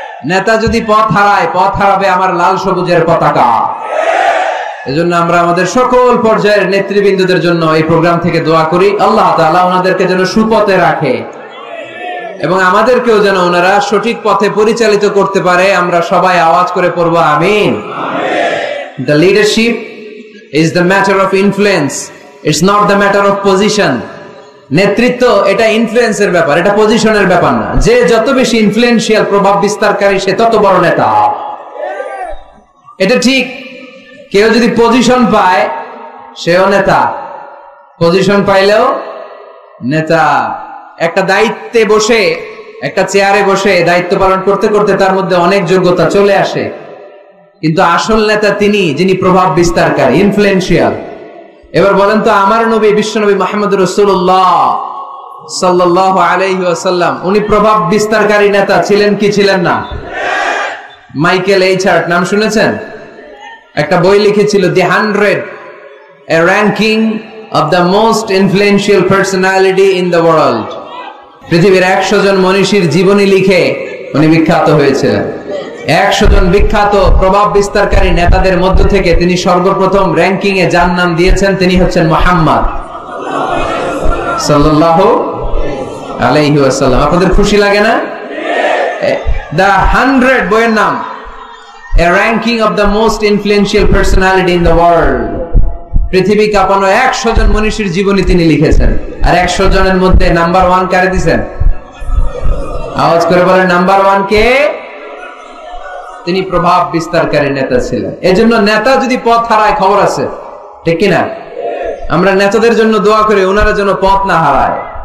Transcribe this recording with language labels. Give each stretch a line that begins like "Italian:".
Bangla: নেতা যদি পথ হারায়, পথ হারাবে আমার লাল সবুজের পতাকা। এজন্য আমরা আমাদের সকল পর্যায়ের নেতৃবৃন্দদের জন্য এই প্রোগ্রাম থেকে দোয়া করি, আল্লাহ তাআলা ওনাদেরকে যেন সুপথে রাখে এবং আমাদেরকেও যেন ওনারা সঠিক পথে পরিচালিত করতে পারে। আমরা সবাই আওয়াজ করে পড়বো আমিন।
English: The leadership is the matter of influence, it's not the matter of position.
Bangla: নেতৃত্ব এটা ইনফ্লুয়েন্সের ব্যাপার, এটা পজিশনের ব্যাপার না। যে যত বেশি ইনফ্লুয়েন্সিয়াল, প্রভাব বিস্তারকারী, সে তত বড় নেতা। এটা ঠিক। কেউ যদি পজিশন পায় সেও নেতা, পজিশন পাইলেও নেতা। একটা দায়িত্বে বসে, একটা চেয়ারে বসে দায়িত্ব পালন করতে করতে তার মধ্যে অনেক যোগ্যতা চলে আসে, কিন্তু আসল নেতা তিনি যিনি প্রভাব বিস্তারকারী, ইনফ্লুয়েন্সিয়াল। এবার বলেন তো, আমার নবী বিশ্বনবী মুহাম্মদ রাসূলুল্লাহ সাল্লাল্লাহু আলাইহি ওয়াসাল্লাম উনি প্রভাব বিস্তারকারী নেতা ছিলেন কি ছিলেন না? মাইকেল এইচার্ট নাম শুনেছেন? একটা বই লিখেছিল,
English: The 100, a ranking of the most influential personality in the world.
Bangla: পৃথিবীর 100 জন মনীষীর জীবনী লিখে উনি বিখ্যাত হয়েছিলেন। 100 জন বিখ্যাত প্রভাব বিস্তারকারী নেতাদের মধ্য থেকে তিনি সর্বপ্রথম র্যাঙ্কিং এ যার নাম দিয়েছেন তিনি হচ্ছেন মুহাম্মদ সাল্লাল্লাহু আলাইহি ওয়াসাল্লাম। আপনাদের খুশি লাগে না?
English: The 100
Bangla: বইয়ের নাম,
English: a ranking of the most influential personality in the world.
Bangla: পৃথিবী কাঁপানো 100 জন মনীষীর জীবনী তিনি লিখেছেন। আর 100 জনের মধ্যে নাম্বার 1 কারে দিয়েছেন? আওয়াজ করে বলেন, নাম্বার 1 কে? তিনি প্রভাব বিস্তারকারী নেতা ছিলেন। এজন্য নেতা যদি পথ হারায়, খবর আছে, ঠিক কিনা? আমরা নেতাদের জন্য দোয়া করি ওনারা যেন পথ না হারায়।